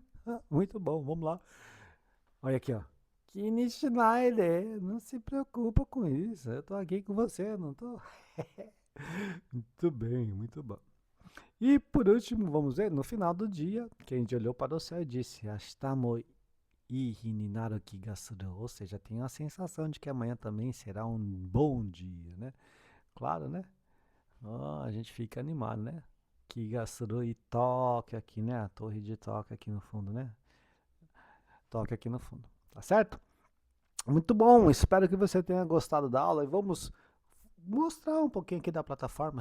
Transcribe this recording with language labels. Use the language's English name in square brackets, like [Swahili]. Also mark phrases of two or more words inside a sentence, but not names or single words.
[Portuguese] Muito bom, vamos lá. Olha aqui, ó. Kinishinai, não se preocupa com isso. Eu tô aqui com você, não tô. Muito bem, muito bom. E por último, vamos ver, no final do dia, Kenji olhou para o céu e disse: [Japanese] 明日もいいになる気がする. [Portuguese] Ou seja, tenho a sensação de que amanhã também será um bom dia, né? Claro, né? A gente fica animado, né? [Japanese] 気がする [Portuguese] e toque aqui, né? A torre de toque aqui no fundo, né? Toque aqui no fundo, tá certo? Muito bom, espero que você tenha gostado da aula e vamos mostrar um pouquinho aqui da plataforma.